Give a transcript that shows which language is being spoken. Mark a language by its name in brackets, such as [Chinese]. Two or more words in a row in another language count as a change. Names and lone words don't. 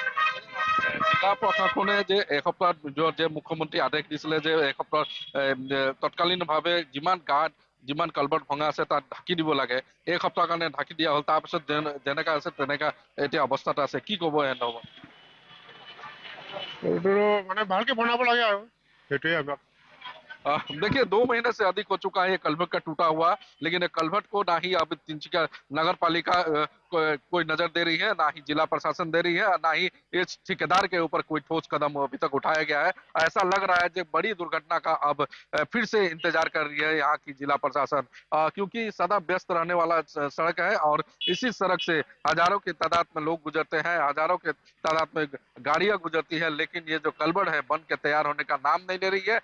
[Assamese] জিলা প্ৰশাসনে যে এসপ্তাহৰ ভিতৰত যে মুখ্যমন্ত্ৰী আদেশ দিছিলে যে এসপ্তাহ তৎকালীনভাৱে যিমান কালভাৰ্ট ভঙা আছে তাত ঢাকি দিব লাগে, এক সপ্তাহৰ কাৰণে ঢাকি দিয়া হ'ল। তাৰপিছত যেনেকা আছে তেনেকা এতিয়া অৱস্থাত আছে, কি ক'ব এনে? এইটো মানে ভালকৈ বনাব লাগে আৰু সেইটোৱে আমাক। [Hindi] देखिए 2 महीने से अधिक हो चुका है ये कलवर्ट का टूटा हुआ, लेकिन कलवर्ट को ना ही अब तिनसुकिया नगर पालिका कोई नजर दे रही है, ना ही जिला प्रशासन दे रही है, ना ही इस ठेकेदार के ऊपर कोई ठोस कदम अभी तक उठाया गया है। ऐसा लग रहा है कि बड़ी दुर्घटना का अब फिर से इंतजार कर रही है यहाँ की जिला प्रशासन, क्योंकि सदा व्यस्त रहने वाला सड़क है और इसी सड़क से हजारों की तादाद में लोग गुजरते हैं, हजारों के तादाद में गाड़ियां गुजरती है, लेकिन ये जो कलबड़ है बन के तैयार होने का नाम नहीं ले रही है।